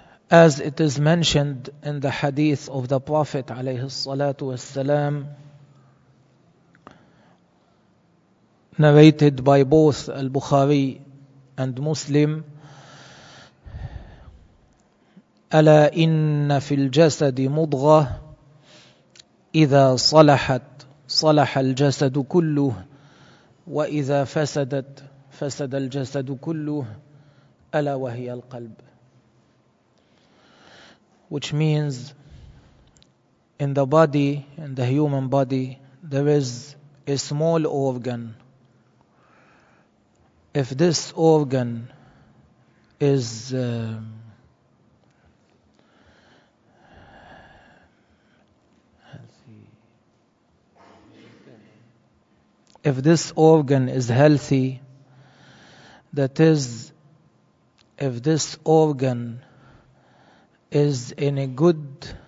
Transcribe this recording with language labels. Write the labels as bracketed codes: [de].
[en] As it is mentioned in the hadith of the Prophet [ar] عليه الصلاة والسلام, [en] narrated by both Al-Bukhari and Muslim, [ar] ألا إن في الجسد مضغة إذا صلحت صلح الجسد كله، وإذا فسدت فسد الجسد كله، ألا وهي القلب. [en] Which means in the body, in the human body, there is a small organ. If this organ is if this organ is healthy, that is, if this organ is in a good